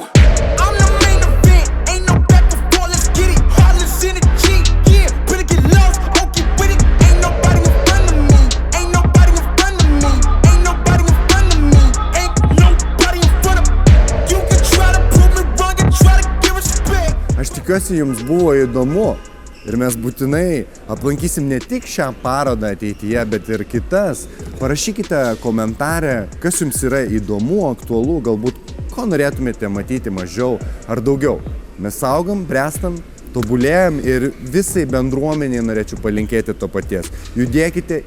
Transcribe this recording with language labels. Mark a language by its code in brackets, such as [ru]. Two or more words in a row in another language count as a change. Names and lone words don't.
[en] I'm the main event, ain't no back before, let's get it. Heartless in the G, yeah. Get lost, won't get with it. Ain't nobody in front of me. Ain't nobody in front of me. Ain't nobody in front of me. Ain't nobody in front of me. You can try to prove me wrong and try to give respect. [lt] Aš tikiuosi, jums buvo įdomu ir mes būtinai aplankysim ne tik šią parodą ateityje, bet ir kitas. Parašykite komentarę, kas jums yra įdomu, aktualu, galbūt ko norėtumėte matyti mažiau ar daugiau. Mes augam, brestam, tobulėjam ir visai bendruomeniai norėčiau palinkėti to paties.